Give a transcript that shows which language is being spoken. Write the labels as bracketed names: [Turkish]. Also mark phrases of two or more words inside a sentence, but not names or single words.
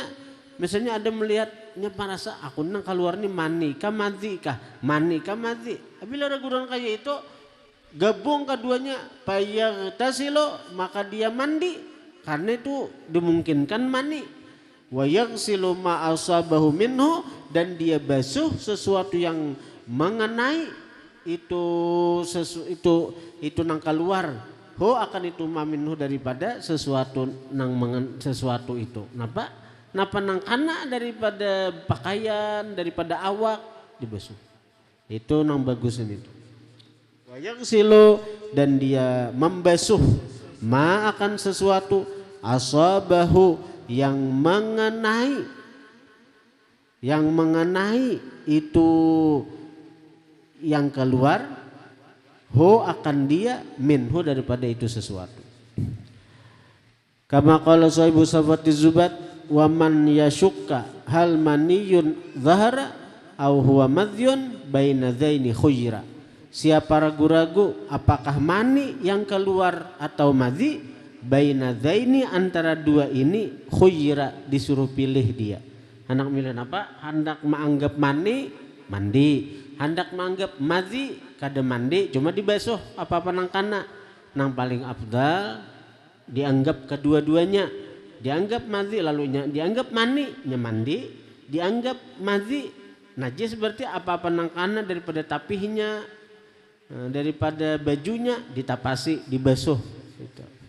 [Banjar] Misalnya ada melihatnya parasa aku nang keluar nih mani kah madhi kah, mani kah madhi. Bila raguran kayak itu gabung keduanya, payaghtasilu, maka dia mandi karena itu dimungkinkan mani. [Arabic] ويغسل ما أصابه منه, [Banjar] dan dia basuh sesuatu yang mengenai itu nang keluar ho akan itu maminhu daripada sesuatu sesuatu itu napa nang kana daripada pakaian, daripada awak, dibasuh. Itu nang bagusin itu. [Arabic] ويغسل, [Banjar] dan dia membasuh ma akan sesuatu asabahu, yang mengenai itu yang keluar, ho akan dia minhu daripada itu sesuatu. [Arabic] كما قال صاحب صفوة الزبد ومن يشك هل مني ظهر أو هو مذي بين ذين خير. [Indonesian] Siapa ragu-ragu apakah mani yang keluar atau madhi, [Arabic] بين ذين [Indonesian] antara dua ini khuyra, disuruh pilih dia. Hendak milih apa? [Banjar] Hendak menganggap mani mandi, hendak menganggap madhi kada mandi cuma dibasuh apa-apa nang kana. Nang paling afdal dianggap kedua-duanya, dianggap madhi lalunya dianggap mani nya mandi, dianggap madhi najis berarti apa-apa nang kana daripada tapihnya, daripada bajunya ditapasi dibasuh gitu.